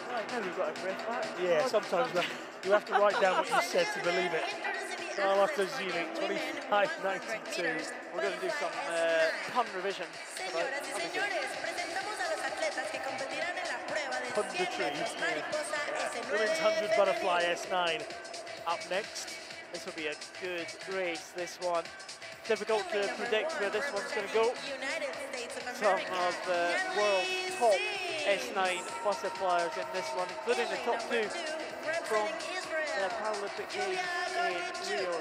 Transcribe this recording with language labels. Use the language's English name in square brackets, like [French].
[English] Now we've got a breath back. Yeah, sometimes you have to write down what you said to believe it. Carlotta Gili, 25.92. We're going to do some pun revision. [Spanish] Señoras y señores, presentamos a los atletas que competirán en la prueba de 100 metros mariposa S9. [English] Women's 100 butterfly S9 up next. This will be a good race, this one. Difficult to predict where this one's going to go. United States of Some America. of the world's top S9 butterfliers in this one, including the top two from the Paralympic Games in Rio.